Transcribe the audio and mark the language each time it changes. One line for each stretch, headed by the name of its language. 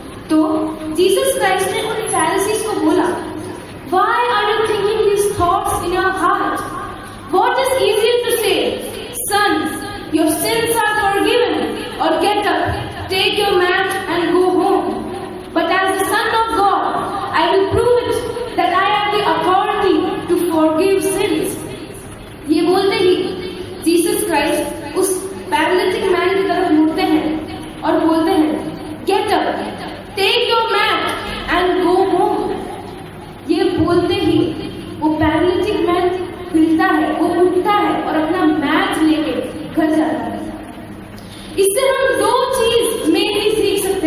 Hindi: तो Jesus Christ ने उन फैरिसीज को बोला,
English: Why are you thinking these thoughts in your heart? What is easier to say, son your sins are forgiven, और get up, take your mat and go home. But as the Son of God, I will prove it that I have the authority to forgive sins.
Hindi: ये बोलते ही Jesus Christ उस paralytic man की तरफ मुड़ते हैं और बोलते हैं,
English: get up, take your mat and go home.
Hindi: ये बोलते ही वो पैरालिटिक मैन हिलता है, वो उठता है और अपना मैट लेके घर जाता है। इससे हम दो चीज में ही सीख